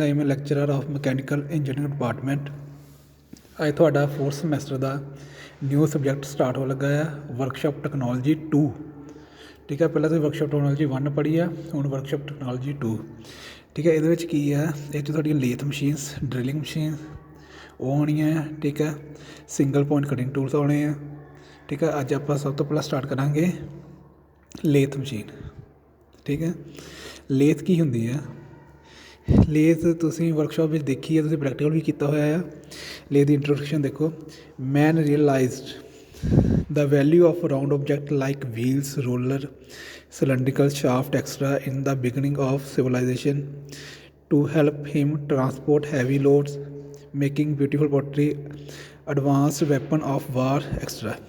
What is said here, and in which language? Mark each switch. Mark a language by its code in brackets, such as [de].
[en] I am a lecturer of Mechanical Engineering Department. [pa] ਅੱਜ ਤੁਹਾਡਾ 4th semester ਦਾ new subject start ਹੋ ਲੱਗਾ ਆ ਵਰਕਸ਼ਾਪ ਟੈਕਨੋਲੋਜੀ 2। ਠੀਕ ਹੈ, ਪਹਿਲਾਂ ਤੁਸੀਂ ਵਰਕਸ਼ਾਪ ਟੈਕਨੋਲੋਜੀ 1 ਪੜ੍ਹੀ ਆ, ਹੁਣ ਵਰਕਸ਼ਾਪ ਟੈਕਨੋਲੋਜੀ 2। ਠੀਕ ਹੈ, ਇਹਦੇ ਵਿੱਚ ਕੀ ਆ, ਇਹ 'ਚ ਤੁਹਾਡੀਆਂ ਲੇਥ ਮਸ਼ੀਨਸ, ਡਰਿਲਿੰਗ ਮਸ਼ੀਨ ਉਹ ਆਉਣੀਆਂ ਆ। ਠੀਕ ਹੈ, ਸਿੰਗਲ ਪੁਆਇੰਟ ਕਟਿੰਗ ਟੂਲਸ ਆਉਣੇ ਆ। ਠੀਕ ਹੈ, ਅੱਜ ਆਪਾਂ ਸਭ ਤੋਂ ਪਹਿਲਾਂ ਸਟਾਰਟ ਕਰਾਂਗੇ ਲੇਥ ਮਸ਼ੀਨ। ਠੀਕ ਹੈ, ਲੇਥ ਕੀ ਹੁੰਦੀ ਆ? ਲੇਥ ਤੁਸੀਂ ਵਰਕਸ਼ਾਪ ਵਿੱਚ ਦੇਖੀ ਹੈ, ਤੁਸੀਂ ਪ੍ਰੈਕਟੀਕਲ ਵੀ ਕੀਤਾ ਹੋਇਆ ਆ। ਲੇਥ ਦੀ ਇੰਟਰੋਡਕਸ਼ਨ ਦੇਖੋ। [en] Man realised the value of round object like wheels, roller, cylindrical shaft, etc. in the beginning of civilization to help him transport heavy loads, making beautiful pottery, advanced weapon of war, etc.